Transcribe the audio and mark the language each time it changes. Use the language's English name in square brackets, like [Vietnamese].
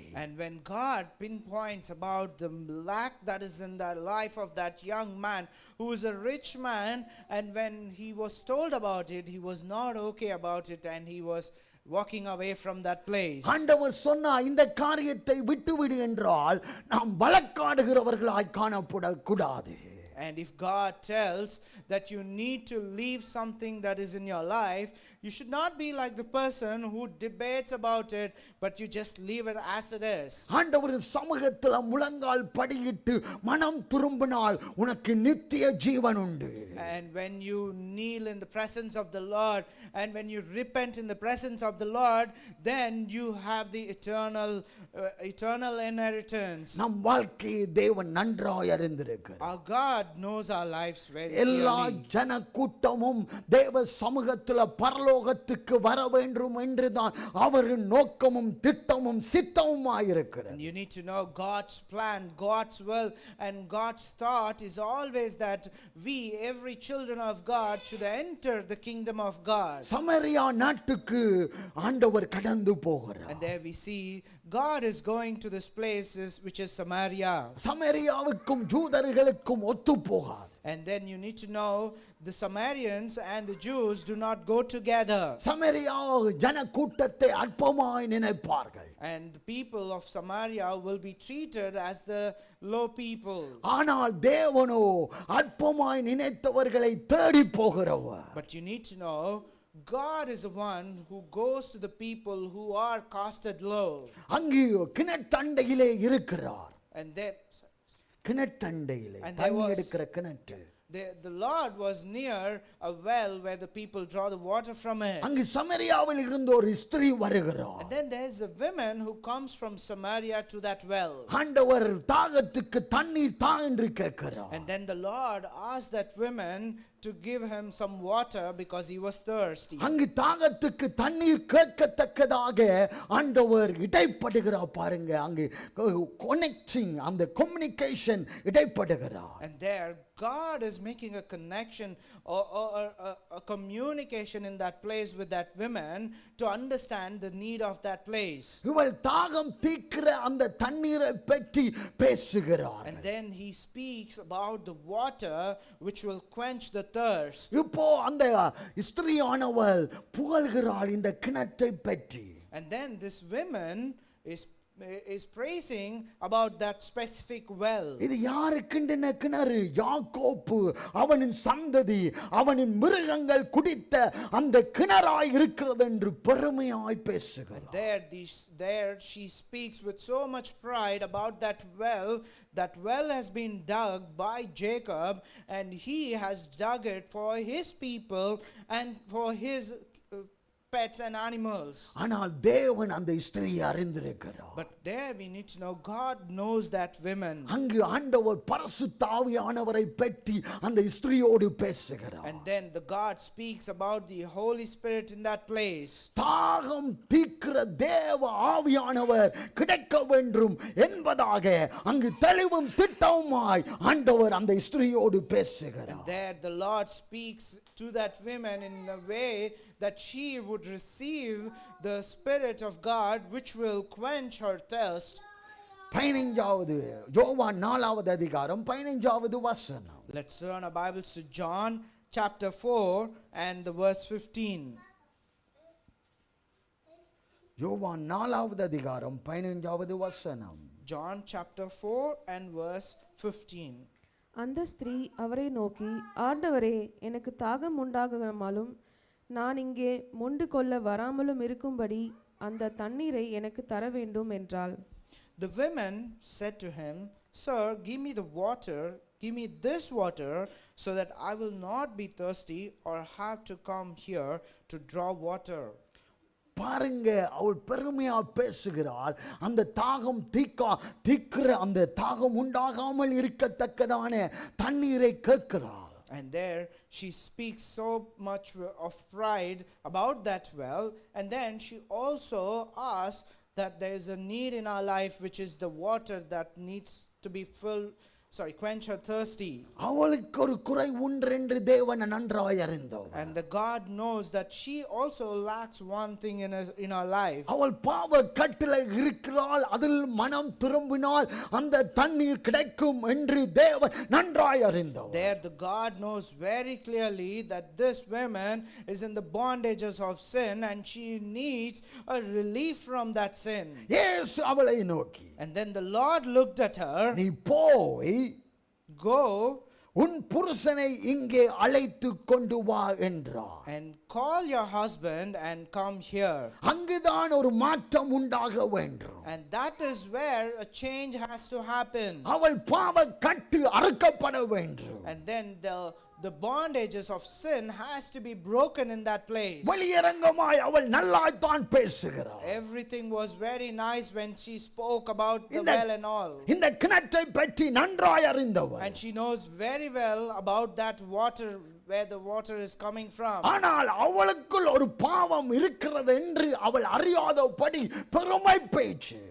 [English] And when God pinpoints about the lack that is in the life of that young man who is a rich man, and when he was told about it, he was not okay about it and he was walking away from that place. [Tamil] ஆண்டவர் சொன்னா இந்த காரியத்தை விட்டுவிடு என்றால் நாம் வழக்காடுகிறவர்களாய் காணப்படக்கூடாது. [English] And if God tells that you need to leave something that is in your life, you should not be like the person who debates about it, but you just leave it as it is. [Tamil] ஆண்டவர் சமூகத்தில் முழங்கால் படியிட்டு மனம் திரும்பினால் உனக்கு நித்திய ஜீவன் உண்டு. [English] And when you kneel in the presence of the Lord and when you repent in the presence of the Lord, then you have the eternal inheritance. [Tamil] நம் வாழ்க்கையை தேவன் நன்றாய் அறிந்திருக்கிறார். [English] Our God knows our lives very [Tamil] எல்லா [English] clearly. [Tamil] ஜன கூட்டமும் தேவ சமூகத்தில் பரலோகத்துக்கு வர வேண்டும் என்றுதான் அவரின் நோக்கமும் திட்டமும் சித்தமுமாயிருக்கிறது. [English] And you need to know God's plan, God's will, and God's thought is always that we, every children of God, should enter the kingdom of God. [Tamil] Samaria நாட்டுக்கு ஆண்டவர் கடந்து போகிறார். [English] And there we see God is going to this place which is Samaria. [Tamil] சமரியாவுக்கும் ஜூதர்களுக்கும் ஒத்து போகாது. [English] And then you need to know the Samaritans and the Jews do not go together. [Tamil] Samaria ஜன கூட்டத்தை அற்பமாய் நினைப்பார்கள். [English] And the people of Samaria will be treated as the low people. [Tamil] ஆனால் தேவனோ அற்பமாய் நினைத்தவர்களை தேடி போகிறவர். [English] But you need to know God is the one who goes to the people who are casted low. [Tamil] அங்கே கிணற்றண்டையிலே இருக்கிறார். [English] And then [Tamil] கிணற்றண்டையிலே [English] And there [Tamil] தண்ணி [English] was- [Tamil] எடுக்கிற கிணற்று. [English] the Lord was near a well where the people draw the water from it. [Tamil] அங்கு சமரியாவில் இருந்து ஒரு ஸ்திரீ வருகிறார். [English] And then there is a woman who comes from Samaria to that well. [Tamil] ஆண்டவர் தாகத்துக்கு தண்ணீர் தா என்று கேட்கிறார். [English] And then the Lord asked that woman to give him some water because he was thirsty. [Tamil] அங்கு தாகத்துக்கு தண்ணீர் கேட்கத்தக்கதாக ஆண்டவர் இடைப்படுகிறார் பாருங்க. அங்கு கனெக்டிங் அந்த communication இடைப்படுகிறார். [English] And there God is making a connection or a communication in that place with that woman to understand the need of that place. [Tamil] இவள் தாகம் தீர்க்கிற அந்த தண்ணீரை பற்றி பேசுகிறார். [English] And then he speaks about the water which will quench the thirst. [Tamil] இப்போ அந்த ஸ்திரீயானவள் புகழ்கிறாள் இந்த கிணற்றை பற்றி. [English] And then this woman is praising about that specific well. [Tamil] இது யாருக்குண்டின கிணறு? யாக்கோப்பு அவனின் சந்ததி அவனின் மிருகங்கள் குடித்த அந்த கிணறாய் இருக்கிறது என்று பெருமையாய் [English] And [Tamil] பேசுகிறார். [English] there she speaks with so much pride about that well. That well has been dug by Jacob and he has dug it for his people and for his pets and animals. [Tamil] ஆனால் தேவன் அந்த ஸ்திரீயை அறிந்திருக்கிறார். [English] But there we need to know God knows that woman. [Tamil] அங்கு ஆண்டவர் பரிசுத்த ஆவியானவரை பற்றி அந்த ஸ்திரீயோடு பேசுகிறார். [English] And then the God speaks about the Holy Spirit in that place. [Tamil] தாகம் தீர்க்கிற தேவ ஆவியானவர் கிடைக்க வேண்டும் என்பதாக அங்கு தெளிவும் திட்டவுமாய் ஆண்டவர் அந்த ஸ்திரீயோடு பேசுகிறார். [English] And there the Lord speaks to that woman in a way that she would receive the Spirit of God which will quench her thirst. [Tamil] 15வது யோவான் 4வது அதிகாரம் 15வது வசனம். [English] Let's turn our Bibles to John chapter 4 and the verse 15. [Tamil] யோவான் 4வது அதிகாரம் 15வது வசனம். [English] John chapter 4 and verse 15. [Tamil] அந்த ஸ்திரீ அவரை நோக்கி, ஆண்டவரே, எனக்கு தாகம் உண்டாகாமலும் நான் இங்கே மொண்டு கொள்ள வராமலும் இருக்கும்படி அந்த தண்ணீரை எனக்கு தர வேண்டும் என்றாள். [English] The women said to him, Sir, give me the water, give me this water, so that I will not be thirsty or have to come here to draw water. [Tamil] பாருங்க, அவள் பெருமையா பேசுகிறாள். அந்த தாகம் தீக்கிற அந்த தாகம் உண்டாகாமல் இருக்கத்தக்கதான தண்ணீரை கேட்கிறாள். [English] And there she speaks so much of pride about that well, and then she also asks that there is a need in our life, which is the water that needs to be quench her thirsty. [Tamil] அவளுக்கு ஒரு குறை உண்டு என்று தேவன் நன்றாய் அறிந்தார். [English] And the God knows that she also lacks one thing in her life. [Tamil] அவள் பாவ கட்டில இருக்கிறாள். அதில் மனம் திரும்பினால் அந்த தண்ணீர் கிடைக்கும் என்று தேவன் நன்றாய் அறிந்தார். [English] There the God knows very clearly that this woman is in the bondages of sin and she needs a relief from that sin. [Tamil] இயேசு அவளை நோக்கி, [English] And then the Lord looked at her, [Tamil] நீ போய் [English] go [Tamil] உன் புருஷனை இங்கே அழைத்து கொண்டு வா என்றார். [English] and call your husband and come here. [Tamil] அங்குதான் ஒரு மாற்றம் உண்டாக வேண்டும். [English] And that is where a change has to happen. [Tamil] அவள் பாவ கட்டு அறுக்கப்பட வேண்டும். [English] And then the bondages of sin has to be broken in that place. [Tamil] வெளியரங்கமாய் அவள் நல்லாய்த்தான் பேசுகிறாள். [English] Everything was very nice when she spoke about the well and all. [Tamil] இந்த கிணற்றை பற்றி நன்றாய் அறிந்தவள். [English] And she knows very well about that water, where the water is coming from. [Tamil] ஆனால் அவளுக்குள் ஒரு பாவம் இருக்கிறது என்று அவள் அறியாதபடி பெருமை பேச்சு.